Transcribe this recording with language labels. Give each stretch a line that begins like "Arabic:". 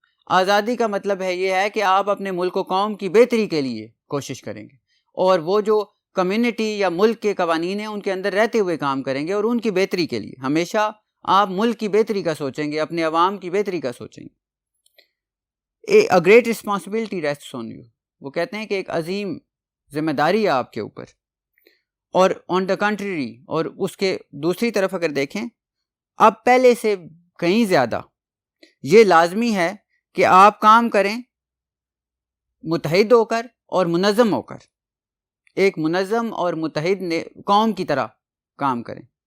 Urdu: آزادی کا مطلب ہے یہ ہے کہ آپ اپنے ملک و قوم کی بہتری کے لیے کوشش کریں گے، اور وہ جو کمیونٹی یا ملک کے قوانین ہیں ان کے اندر رہتے ہوئے کام کریں گے، اور ان کی بہتری کے لیے ہمیشہ آپ ملک کی بہتری کا سوچیں گے، اپنے عوام کی بہتری کا سوچیں گے.
English: A great responsibility rests on you.
Urdu: وہ کہتے ہیں کہ ایک عظیم ذمہ داری ہے آپ کے اوپر. اور
English: on the country,
Urdu: اور اس کے دوسری طرف اگر دیکھیں، اب پہلے سے کہیں زیادہ یہ لازمی ہے کہ آپ کام کریں متحد ہو کر اور منظم ہو کر، ایک منظم اور متحد قوم کی طرح کام کریں.